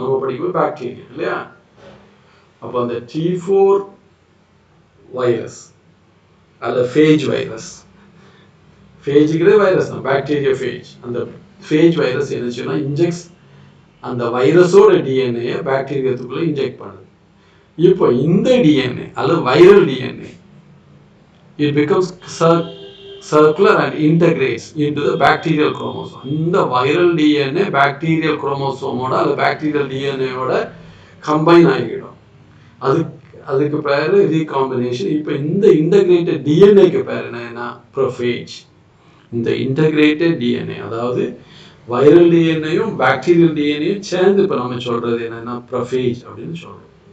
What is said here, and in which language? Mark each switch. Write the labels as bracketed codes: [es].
[ta] நம்ம படிக்கும் பாக்டீரியா இல்லையா? அப்போ அந்த T4 வைரஸ் அல்ல ஃபேஜ் வைரஸ், ஃபேஜுங்கிறது வைரஸ் தான், பாக்டீரியா ஃபேஜ். அந்த ஃபேஜ் வைரஸ் என்ன செய்யணும்னா இன்ஜெக்ட்ஸ் அந்த வைரஸோட டிஎன்ஏ பாக்டீரியாத்துக்குள்ளே இன்ஜெக்ட் பண்ணுது. இப்போ இந்த டிஎன்ஏ அல்லது viral DNA [en] it becomes circular and integrates into the bacterial chromosome. [ta] இந்த வைரல் டிஎன்ஏ பாக்டீரியல் குரோமோசோமோட அல்லது பாக்டீரியல் டிஎன்ஏவோட கம்பைன் ஆகிடும். அதுக்கு பேர் ரீகாம்பினேஷன். இப்போ இந்த இன்டகிரேட்டட் டிஎன்ஏக்கு பேர் என்னன்னா ப்ரோஃபேஜ். இந்த இன்டகிரேட்டட் டிஎன்ஏ அதாவது வைரல் டிஎன்ஏயும் பாக்டீரியல் டிஎன்ஏயும் சேர்ந்து இப்போ நம்ம சொல்றது என்னன்னா ப்ரோஃபேஜ் அப்படின்னு சொல்றோம்.